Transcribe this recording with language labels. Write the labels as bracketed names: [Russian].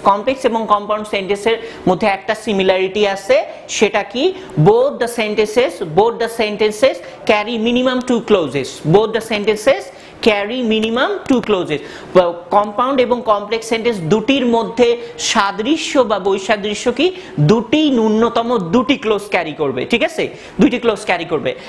[Bangla] Complex এবং compound সেন্টেন্সের মধ্যে একটা সিমিলারিটি আছে, সেটা কি, [English] both the sentences carry minimum 2 clauses। both the sentences carry minimum 2 clauses। [Bangla] Compound এবং কমপ্লেক্স সেন্টেন্স দুটির মধ্যে সাদৃশ্য বা বৈসাদৃশ্য কি, দুটি ন্যূনতম 2টি ক্লোজ ক্যারি করবে, ঠিক আছে, 2টি ক্লোজ ক্যারি করবে।